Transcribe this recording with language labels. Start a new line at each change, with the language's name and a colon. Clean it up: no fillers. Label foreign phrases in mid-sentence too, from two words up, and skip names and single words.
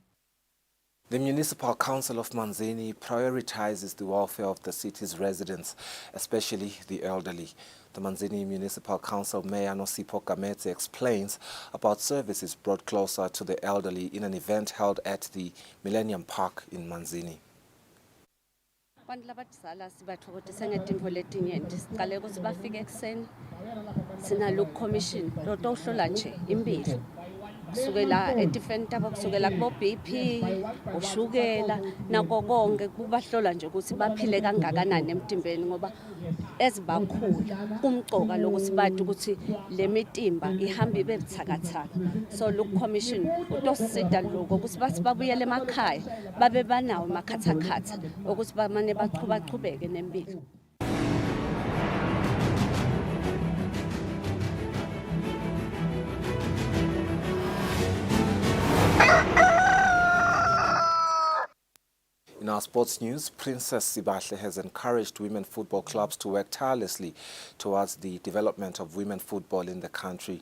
English: The Municipal Council of Manzini prioritizes the welfare of the city's residents, especially the elderly. The Manzini Municipal Council Mayor Nosipho Gametse explains about services brought closer to the elderly in an event held at the Millennium Park in Manzini.
Swati: Abantu labadala sibathokozisa ngezinto letinyenti siqale ukuthi bafike ekseni sinalo commission lo tohlola nje impilo kusukela different tabo kusukela kubo BP ushukela nako konke kubahlola nje ukuthi baphile kangakanani emtimbeni ngoba ezibakhulu kumcoka lokuthi bathi ukuthi le mitimba ihamba ibe buthakathaka. So lo commission utosida lokho ukuthi bathi babuyele emakhaya babe banawo emakhathakhatha ukuthi bamane baqhubeke nempilo.
English: In our sports news, Princess Sibahle has encouraged women football clubs to work tirelessly towards the development of women football in the country.